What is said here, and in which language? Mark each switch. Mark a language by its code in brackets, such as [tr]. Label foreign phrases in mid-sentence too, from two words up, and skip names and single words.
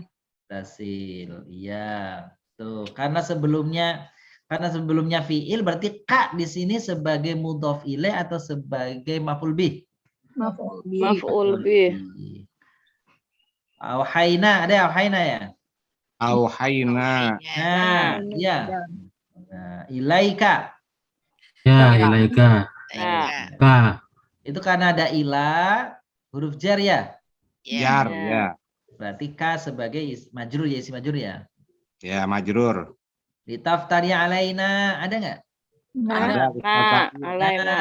[id] Mutasil. Iya. Tuh, karena sebelumnya fiil berarti Kak di sini sebagai [ar] مضاف إليه [id] atau sebagai [ar] مفعول به? مفعول به. [id] Auhayna, ada auhayna ya? Auhayna. Nah, iya. Nah, ilaika. Ya, ilaika. Ka. Itu karena ada ila, huruf jar ya? Jar, ya. Berarti ka sebagai majrur ya, isi majrur ya? Ya, majrur. [ar] لتفتري علينا, [id] ada nggak? Alaina.